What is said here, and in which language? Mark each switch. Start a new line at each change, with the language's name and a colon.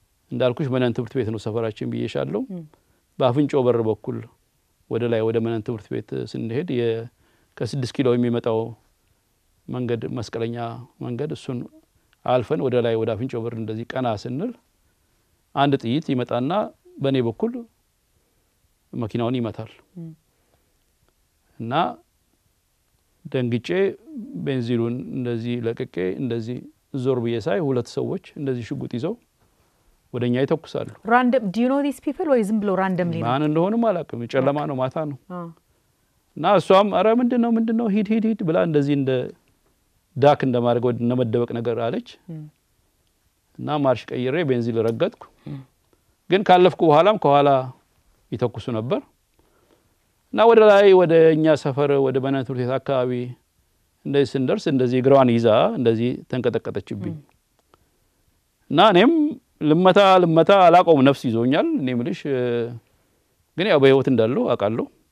Amharic: እንዳልኩሽ መነን ትምህርት ቤት ነው ሰፈራችን ብዬሻለሁ በአፍንጮ በር በኩል ወደ ላይ ወደ መነን ትምህርት ቤት ስንሄድ ከ6 ኪሎ የሚመጣው መንገድ መስቀለኛ መንገድ እሱን አልፈን ወደ ላይ ወደ አፍንጮ በር እንደዚህ ቀና ስንል አንድ ጥይት ይመጣና በኔ በኩል መኪናውን ይመታል እና ደንግጬ ቤንዚሉን እንደዚህ ለቀቄ እንደዚህ ዞር ብዬሳይ 2 ሰዎች እንደዚህ ሽጉጥ ይዘው ወደኛ ይተኩሳሉ
English: random do you know these people or
Amharic: ዝም ብሎ
English: randomly
Amharic: ማን እንደሆነ ማላቀም ጨለማ ነው ማታ ነው እና እሷም አረ ምንድነው ሂድ ብላ እንደዚህ እንደ ዳክ እንደማድረግ ወደ ነመደበቅ ነገር አለች እና ማርሽ ቀይሬ ቤንዚል ረገጥኩ ግን ካለፍኩ በኋላም ከኋላ ይተኩሱ ነበር እና ወደ ላይ ወደኛ ሰፈር ወደ መነን ትምህርት ቤት አካባቢ እንደዚህ ስንደርስ እንደዚህ ግራዋን ይዛ እንደዚህ ተንቀጠቀጠችብኝ እና እኔም ልመታ አላቆም ነፍስ ይዞኛል እኔ ምልሽ ግን ያው በህይወት እንዳለው አቃለሁ